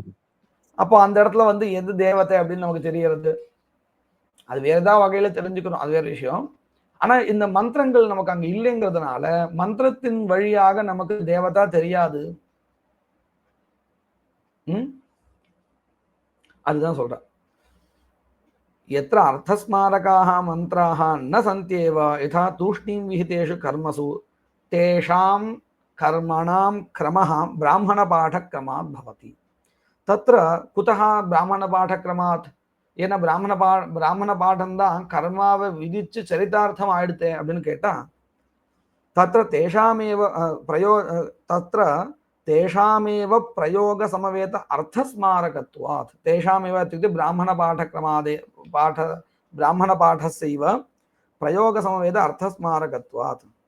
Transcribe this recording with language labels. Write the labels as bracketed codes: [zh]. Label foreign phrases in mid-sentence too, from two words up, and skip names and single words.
[ta] அப்போ அந்த இடத்துல எது தேவதை அப்படின்னு நமக்கு தெரியறது, அது வேற ஏதாவது வகையில தெரிஞ்சுக்கணும், அது வேற விஷயம். ஆனா இந்த மந்திரங்கள் நமக்கு அங்க இல்லைங்கிறதுனால மந்திரத்தின் வழியாக நமக்கு தேவதா தெரியாது. அதுதான் சொல்ற. [sa] यत्र अर्थस्मारकाः मन्त्राः न सन्त्येव यथा तूष्णीं विहितेषु कर्मसु तेषां कर्मणां क्रमः ब्राह्मणपाठक्रमात् भवति. तत्र कुतः ब्राह्मणपाठक्रमात्? [ta] ஏன்னா பிராமணபாடம் தான் கர்மாவை விதிச்சு சரிதார்த்தம் ஆயிடுத்தே அப்படின்னு கேட்டா [sa] तत्र तेषामेव प्रयोग समवेत अर्थस्मारकत्वात्. தேஷாமேவ இत्युक्ते ब्राह्मणपाठस्यैव प्रयोग समवेत अर्थस्मारकत्वात्.